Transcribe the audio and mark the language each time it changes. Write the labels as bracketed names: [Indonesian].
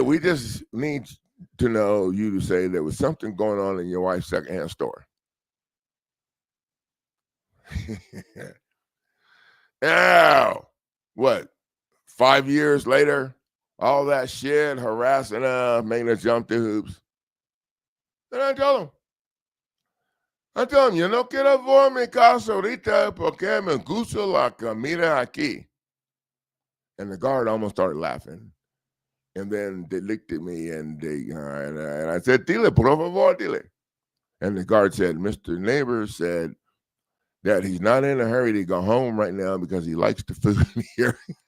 [English] We just need to know you to say there was something going on in your wife's secondhand store. Now, what? 5 years later, all that shit, harassing her, making her jump through hoops. Then I tell him, [Spanish] yo no quiero ver mi casa ahorita porque me gusta la comida aquí. [English] And the guard almost started laughing. And then they looked at me and I said, [Spanish] dile, por favor, dile. [English] And the guard said, Mr. Neighbors said that he's not in a hurry to go home right now because he likes the food here.